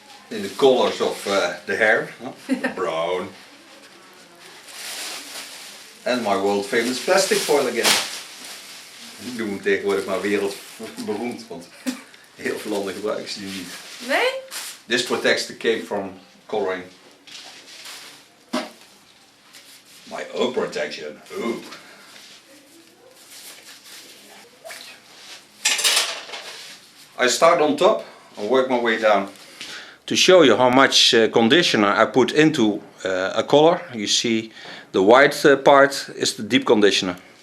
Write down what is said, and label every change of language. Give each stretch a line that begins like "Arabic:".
English: In the colors of the hair, brown. And my world famous plastic foil again.
Dutch: Ik doe hem tegenwoordig maar wereldberoemd, want heel veel landen gebruiken ze die niet. Nee?
English: This protects the cape from coloring. My own protection. Ooh. I start on top and work my way down. To show you how much conditioner I put into a color, you see the white part is the deep conditioner.